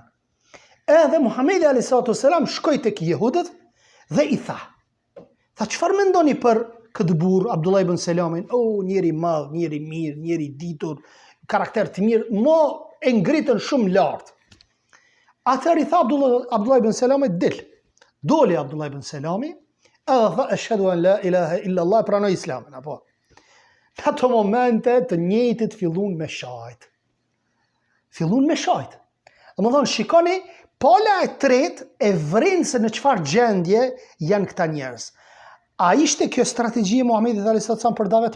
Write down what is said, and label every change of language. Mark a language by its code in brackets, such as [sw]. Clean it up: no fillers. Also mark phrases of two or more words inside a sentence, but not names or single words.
[sq] Edhe Muhamedi [ar] عليه السلام [sq] shkoj tek jehudët dhe i tha çfarë mendoni për këtë burr Abdullah ibn Selamin? Njeri madh, njeri mirë, njeri ditur, karakter të mirë, mo e ngritën shumë lart. Atëherë i tha Abdullah ibn Selami, doli Abdullah ibn Selami, edhe tha, [ar] أشهد أن لا إله إلا الله, [sq] pranoi islamin, apo. Në ato momente të njëjtit fillun me shajt. Dhe më thonë, shikoni, pala e tretë e vrinë se në çfarë gjendje janë këta njerëz. A ishte kjo strategji e Muhamedit [ar] عليه السلام [sq] për davet?